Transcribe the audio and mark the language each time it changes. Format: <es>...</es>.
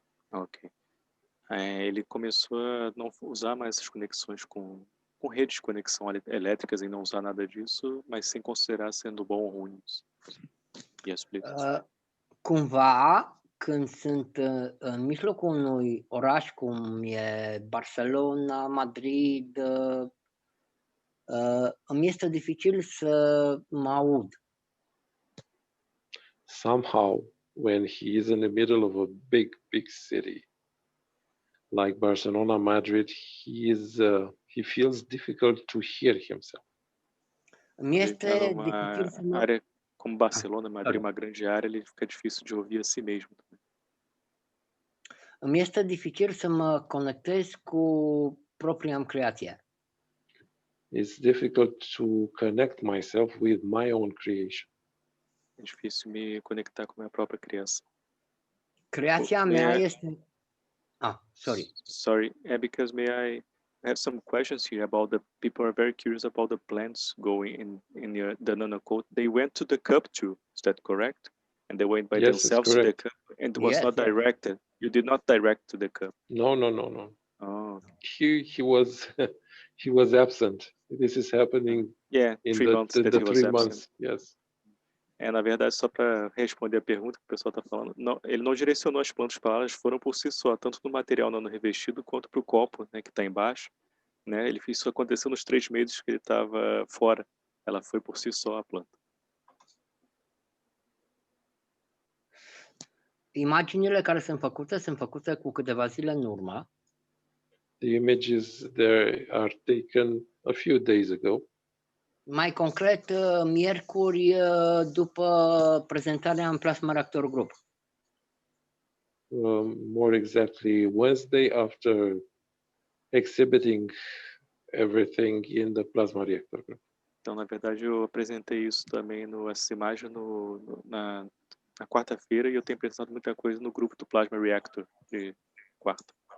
<en>Ok.</en> <pt>Ele começou a não usar mais essas conexões com redes de conexão elétricas e não usar nada disso, mas sem considerar sendo bom ou ruim. E explica.</pt> <ro>Cumva, când sunt în mijlocul unui oraș cum e Barcelona, Madrid, îmi este dificil să mă aud.</ro> <en>Somehow, when he is in the middle of a big city, like Barcelona, Madrid, he feels difficult to hear himself.</en> <ro>Îmi este dificil să mă...</ro> <pt>área como Barcelona, Madrid, uma grande área, ele fica difícil de ouvir a si mesmo também.</pt> <ro>Îmi este dificil să mă conectez cu propria creație.</ro> <en>it's difficult to connect myself with my own creation.</en> <pt>É difícil me conectar com a minha própria criação.</pt> <ro>Creația mea este...</ro> <en>Sorry, because may I have some questions here about the people are very curious about the plants going in the nanocode. They went to the cup too, is that correct? And they went by themselves to the cup and was not directed. You did not direct to the cup. No. Oh, he was he was absent. This is happening in 3 months that he was 3 absent. months. Yes.</en> <pt>Na verdade, só para responder a pergunta que o pessoal está falando, não, ele não direcionou as plantas para lá, elas foram por si só, tanto no material nano revestido quanto para o copo, né, que está embaixo. Né, ele fez isso acontecer nos 3 meses que ele estava fora. Ela foi por si só a planta.</pt> <ro>Imaginile care sunt făcute cu câteva zile în urmă.</ro> <en>The images there are taken a few days ago.</en> <ro>Mai concret, miercuri după prezentarea în Plasma Reactor Group.</ro> <en>More exactly, Wednesday after exhibiting everything in the Plasma Reactor Group.</en> <pt>Então, na verdade, eu apresentei isso também essa imagem na quarta-feira e eu tenho apresentado muita coisa no grupo do Plasma Reactor de quarta.</pt>